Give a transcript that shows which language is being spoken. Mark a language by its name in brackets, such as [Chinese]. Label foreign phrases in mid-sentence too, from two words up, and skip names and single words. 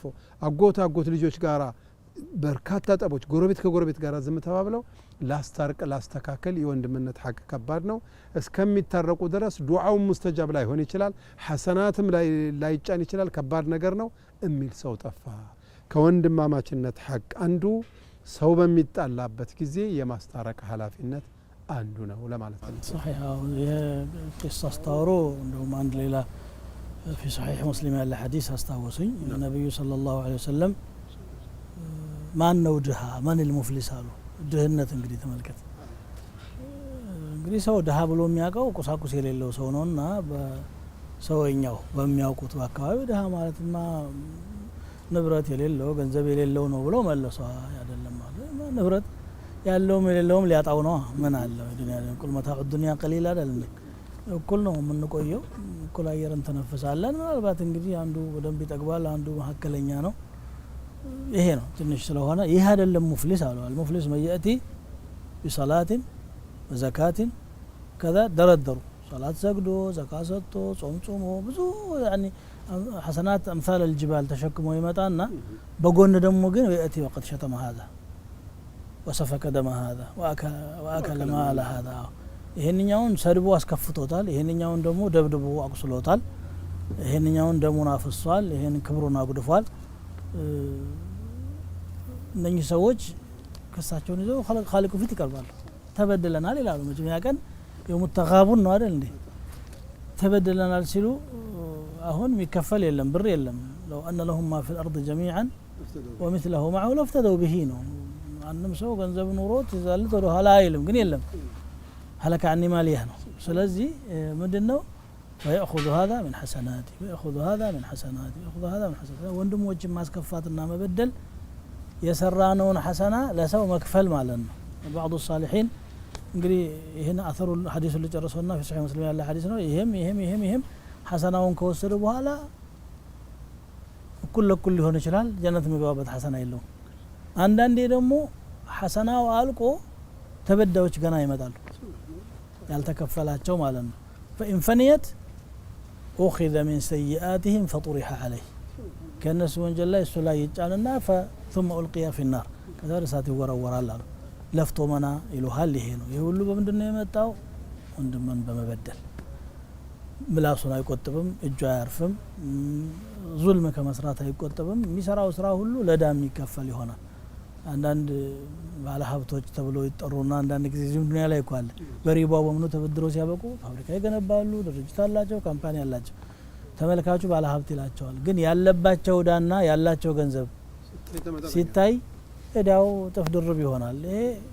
[Amharic] አጎት ልጆች ጋራ በርካታ ጠቦች፣ ጎረቤት ከጎረቤት ጋር ዝም ተባብለው ላስታርቅ ላስተካከል የወንድምነት ሐቅ ከባድ ነው። እስከሚታረቁ ድረስ ዱዓው ሙስተጃብ ላይሆን ይችላል፣ ሐሰናትም ላይጫን ይችላል። ከባድ ነገር ነው የሚል ሰው ጠፋ። ከወንድማማችነት ሐቅ አንዱ ሰው በሚጣላበት ጊዜ የማስታረቅ ኃላፊነት አንዱ ነው ለማለት ነው። صحيح የቂስ አስተዋሮ እንደውም አንድ ሌላ [Arabic] في صحيح مسلم [Amharic] ያለ ሐዲስ አስታወሱኝ። ነብዩ [Arabic] صلى الله عليه وسلم [Amharic] ማን ነው ድሃ ማን المفلس አሉ። ድህነት እንግዲህ ተመልከት። እንግዲህ ሰው ድሃ ብሎ የሚያውቀው ቁሳቁስ የሌለው ሰው ነውና በሰውኛው በሚያውቁት አካባቢ ድሃ ማለትማ ንብረት የሌለው ገንዘብ የሌለው ነው ብሎ መለሷ። አይደለም ማለት ንብረት ያለውም የሌለውም ሊያጣው ነው። ምን አለ [Arabic] دنيا قل متاع دنيا قليل [Amharic] አይደል? እኩል ነው የምንቆየው፣ እኩል አየር እንተነፍሳለን። ምናልባት እንግዲህ አንዱ በደንብ ይጠግባል፣ አንዱ መካከለኛ ነው። ይሄ ነው ትንሽ ስለሆነ ይህ አይደለም ሙፍሊስ አሉ። [Arabic] المفلس من يأتي بصلاة وزكاة كذا [Amharic] ደረደሩ صلاة ሰግዶ ዘካ ሰጥቶ ጾም ጾሞ ብዙ [Arabic] يعني حسنات أمثال الجبال [Amharic] ተሸክሞ ይመጣና በጎን ደግሞ ግን [Arabic] يأتي وقد شتم هذا وسفك دم هذا وأكل مال هذا [Amharic] ይሄንኛውን ሰድቦ አስከፍቶታል፣ ይሄንኛውን ደግሞ ደብድቦ አቁስሎታል፣ ይሄንኛውን ደሙን አፍሷል፣ ይሄን ክብሩን አጉድፏል። እነኚህ ሰዎች ክሳቸውን ይዘው ኻሊቁ ፊት ይቀርባሉ። ተበደለናል ይላሉ። መጀመሪያ ቀን የሙተጋቡን ነው አይደል እንዴ? ተበደለናል ሲሉ አሁን የሚከፈል የለም፣ ብር የለም። [Arabic] لو أن لهم ما في الأرض جميعا ومثله معه لافتدوا به [Amharic] ነው። አንድም ሰው ገንዘብ ኑሮት ይዛልት ወደ ኋላ አይልም፣ ግን የለም [Arabic] هلك عني ماليه [Amharic] ነው። ስለዚህ ምንድነው [Arabic] ويأخذ هذا من حسناتي ويأخذ هذا من حسناتي ويأخذ هذا من حسناتي [Amharic] ወንድሞችን ማስከፋትና መበደል የሰራነውን ሐሰና ለሰው መክፈል ማለት ነው። [Arabic] بعض الصالحين [Amharic] እንግዲህ ይሄን አثሩ ሐዲሱ ለጨረሰውና [Arabic] في صحيح مسلم [Amharic] ያለ ሐዲስ ነው። ይሄም ሐሰናውን ከወሰደ በኋላ እኩል ለኩል ሊሆን ይችላል፣ ጀነት የሚገባበት ሐሰና የለውም። አንዳንዴ ደግሞ ሐሰናው አልቆ ተበዳዮች ገና ይመጣሉ ያልተከፈላቸው ማለት ነው። [Arabic] فإن فنيت أخذ من سيئاتهم فطرح عليه كأنس [Amharic] ወንጀል ላይ እሱ ላይ ይጫንና [Arabic] ثم ألقي في النار [Amharic] ከዛ እሳት ይወረወራል አሉ። ለፍቶ መና ይሉሃል። ይሄ ነው። ይሄ ሁሉ በምንድነው የመጣው? ወንድምን በመበደል ምላሱን አይቆጥብም፣ እጁ አያርፍም፣ ዙልም ከመስራት አይቆጥብም። የሚሰራው ስራ ሁሉ ለዳም ይከፈል ይሆናል። አንዳንድ ባለ ሀብቶች ተብሎ ይጠሩና አንዳንድ ጊዜ እዚህም ዱንያ ላይ እኮ አለ በሪባው በምኑ ተበድረው ሲያበቁ ፋብሪካ ይገነባሉ፣ ድርጅት አላቸው፣ ካምፓኒ አላቸው። ተመልካቹ ባለ ሀብት ይላቸዋል። ግን ያለባቸው ዕዳና ያላቸው ገንዘብ ሲታይ ዕዳው እጥፍ ድርብ ይሆናል። ይሄ